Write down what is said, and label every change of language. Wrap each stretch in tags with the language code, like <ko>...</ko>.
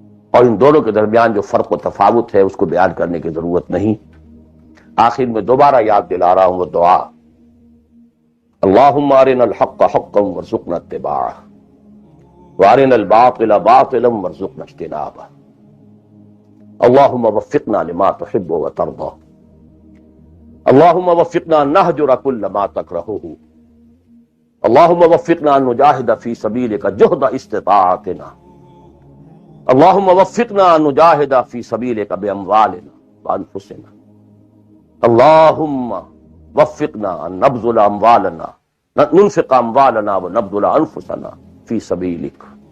<ur>اور ان دونوں کے درمیان جو فرق و تفاوت ہے اس کو بیان کرنے کی ضرورت نہیں. آخر میں دوبارہ یاد دلا رہا ہوں وہ دعا،</ur> <ar>اللہم ارنا الحق حقا وارزقنا اتباعہ وارنا الباطل باطلا وارزقنا اجتنابہ. اللہم وفقنا لما تحب وترضى. اللہم وفقنا ان نہجر کل ما تکرہہ. اللہم وفقنا ان نجاہد فی سبیلک جہد استطاعتنا. اللہم وفقنا ان نجاہد فی سبیلک باموالنا وانفسنا. اللہم وفقنا ان نبذل اموالنا ننفق اموالنا ونبذل انفسنا فی سبیلک.</ar>